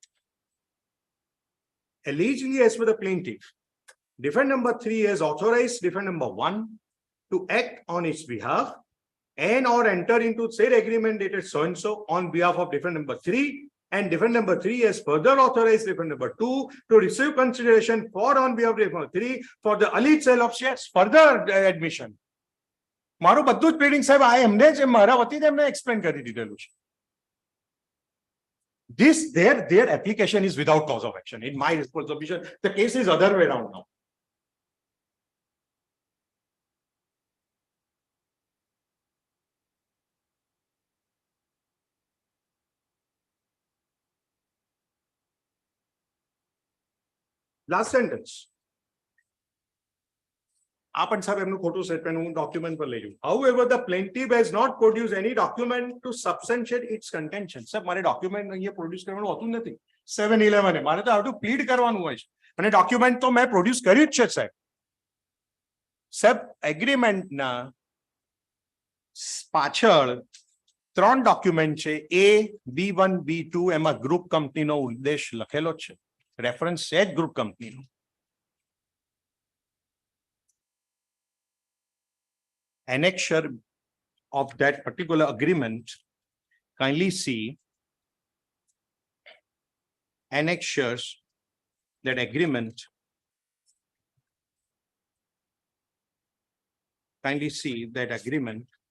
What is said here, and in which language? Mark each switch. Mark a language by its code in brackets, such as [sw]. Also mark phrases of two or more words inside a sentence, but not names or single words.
[en] Allegedly, as per the plaintiff, defendant number 3 has authorized defendant number 1 to act on its behalf and or enter into said agreement dated so and so on behalf of defendant number 3. And defendant number 3 has further authorized defendant number 2 to receive consideration for on behalf of defendant number 3 for the alleged sale of shares. Further admission. [gu] મારું બધું જ pleading સાહેબ આ એમને જ મારા વતીને એમને explain કરી દીધેલું છે. [en] This their application is without cause of action. In my responsibility, the case is other way around now. Last sentence. [gu] આપણ સાહેબ એમનું ખોટું સ્ટેટમેન્ટ હું ડોક્યુમેન્ટ પર લઈ જઉં. [en] However, the plaintiff has not produced any document to substantiate its contention. [gu] સાહેબ મારે ડોક્યુમેન્ટ અહીંયા પ્રોડ્યુસ કરવાનું હોતું નથી. 711 એ મારે તો આટલું પ્લીડ કરવાનું હોય છે અને ડોક્યુમેન્ટ તો મેં પ્રોડ્યુસ કર્યું જ છે સાહેબ. સાહેબ એગ્રીમેન્ટના પાછળ 3 ડોક્યુમેન્ટ છે. A, B1, B2 એમાં [en] group company [gu] ઉદ્દેશ લખેલો છે. રેફરન્સ છે જ [en] group company. Annexure of that particular agreement, kindly see annexures that agreement. Kindly see that agreement.